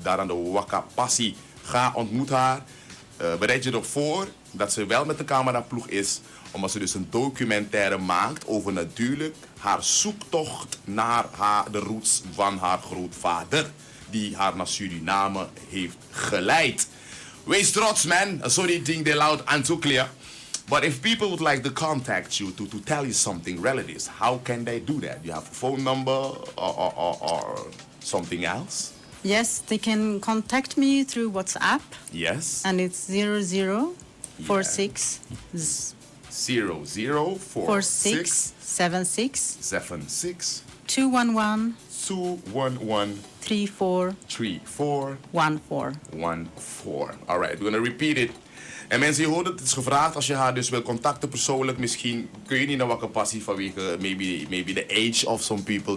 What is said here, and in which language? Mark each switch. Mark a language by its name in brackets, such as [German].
[Dutch] Daar aan de Wakapassi. Ga ontmoet haar. Bereid je erop voor dat ze wel met een cameraploeg is. Omdat ze dus een documentaire maakt over natuurlijk haar zoektocht naar de roots van haar grootvader. Die haar naar Suriname heeft geleid. Wees trots, man. [English] Sorry, ding de loud and too clear. But if people would like to contact you to tell you something relatives, how can they do that? You have a phone number or something else? Yes, they can contact me through WhatsApp. Yes. And it's 0046 0046 76 76 211 211 34 34 14. 14. All right, we're going to repeat it. [Dutch] En mensen, je hoort het is gevraagd als je haar dus wil contacten persoonlijk. Misschien kun je niet naar Wakapassi vanwege [English] maybe the age of some people.